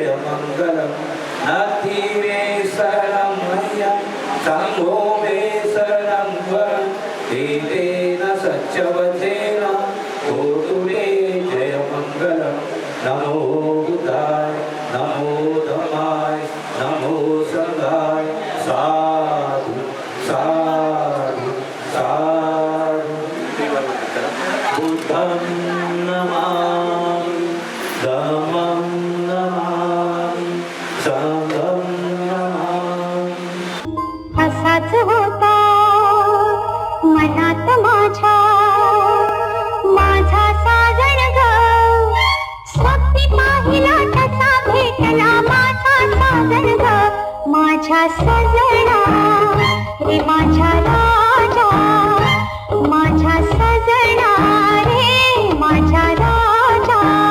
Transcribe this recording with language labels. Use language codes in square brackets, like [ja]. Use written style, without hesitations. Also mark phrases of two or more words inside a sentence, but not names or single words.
[pi] मङ्गलं नाति मे शरणं भयं संघो मे शरणं वरं एतेन सच्चवदेन होतु ते जय मङ्गलं नमो बुद्धाय नमो धम्माय नमो संघाय साधु साधु साधु बुद्धं नमामि धम्मं नमामि संघं नमामि [mr] असाच होता मनात माझा साजन ग स्वप्नी पाहिला तसा भेटला माझा साजन ग माझ्या सजना रे माझ्या राजा माझ्या सजना रे माझ्या राजा